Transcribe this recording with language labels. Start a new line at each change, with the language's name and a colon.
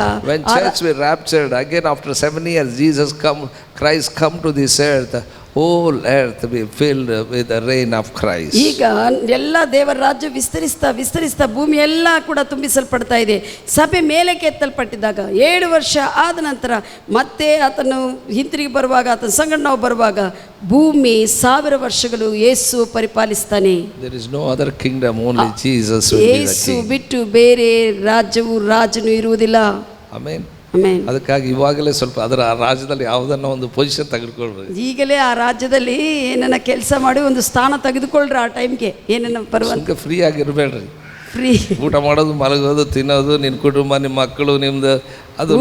English: When church were raptured again after 7 years, Christ come to this earth. Whole earth be filled with the reign of Christ.
Kannada: ಈಗ ಎಲ್ಲ ದೇವರ ರಾಜ್ಯ ವಿಸ್ತರಿಸ್ತಾ ಭೂಮಿ ಎಲ್ಲ ಕೂಡ ತುಂಬಿಸಲ್ಪಡ್ತಾ ಇದೆ. ಸಭೆ ಮೇಲಕ್ಕೆ ಎತ್ತಲ್ಪಟ್ಟಿದ್ದಾಗ 7 ವರ್ಷ ಆದ ನಂತರ ಮತ್ತೆ ಆತನು ಹಿಂತಿರುಗಿ ಬರುವಾಗ, ಆತನ ಸಂಗಡ ನಾವು ಬರುವಾಗ ಭೂಮಿ 1000 ವರ್ಷಗಳು ಯೇಸು ಪರಿಪಾಲಿಸ್ತಾನೆ.
English: There is no other kingdom, only Jesus will be the
Kannada: Yesu
English: king.
Kannada: ಬಿಟ್ಟು ಬೇರೆ ರಾಜನು ಇರುವುದಿಲ್ಲ.
English: Amen.
Kannada: ಆಮೆನ್. ಅದಕ್ಕಾಗಿ ಇವಾಗಲೇ ಸ್ವಲ್ಪ ಅದರ ರಾಜ್ಯದಲ್ಲಿ ಯಾವುದನ್ನ ಒಂದು ಪೊಸಿಷನ್ ತೆಗೆದುಕೊಳ್ಳ್ರಿ. ಈಗಲೇ ಆ ರಾಜ್ಯದಲ್ಲಿ ಏನನ್ನ ಕೆಲಸ ಮಾಡಿ ಒಂದು ಸ್ಥಾನ ತೆಗೆದುಕೊಳ್ಳ್ರಿ. ಆ ಟೈಮ್ಗೆ ಏನನ್ನ ಪರವಾಗಿ ಫ್ರೀ ಆಗಿರಬೇಡ್ರಿ. ಫ್ರೀ ಊಟ ಮಾಡೋದು, ಮಲಗೋದು, ತಿನ್ನೋದು, ನಿನ್ನ ಕುಟುಂಬ, ನಿಮ್ಮ ಮಕ್ಕಳು, ನಿಮ್ದು ಅದು